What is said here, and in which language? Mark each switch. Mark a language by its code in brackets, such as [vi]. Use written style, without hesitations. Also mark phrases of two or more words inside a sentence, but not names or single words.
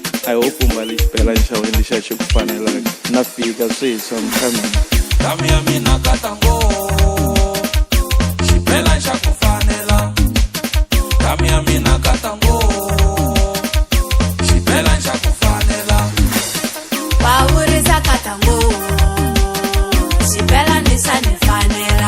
[en] I hope [ts] umbali xibelani xa wena lexa xi ku fanelaka na fika sweswi [en] I'm coming. [ts] Kami ya mina katango xibelani xa ku fanela. Kami ya mina katango xibelani xa ku fanela. Wawurisa katango xibelani xa ni fanela.